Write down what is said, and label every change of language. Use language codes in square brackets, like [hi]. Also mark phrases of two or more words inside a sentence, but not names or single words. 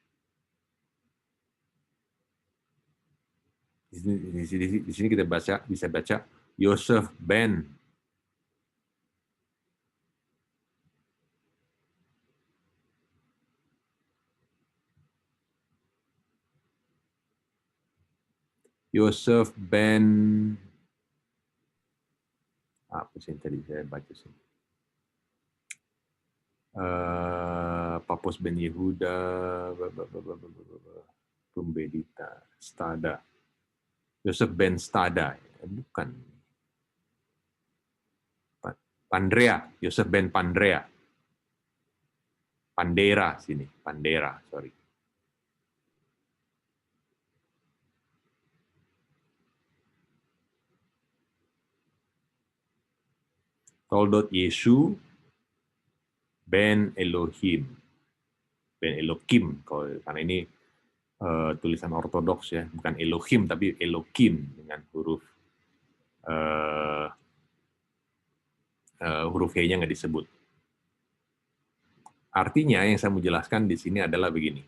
[id] Di sini kita bisa baca Yosef ben apa sih tadi saya baca sih? Papos ben Yehuda, Pembedita, Stada. Yosef ben Stada, bukan. Pandrea, Yosef ben Pandrea. Pandera sini, Pandera, sorry. Toldot Yeshu ben Elohim. Ben Elohim, karena ini tulisan ortodoks ya, bukan Elohim tapi Elohim dengan huruf huruf H-nya nggak disebut. Artinya yang saya mau jelaskan di sini adalah begini.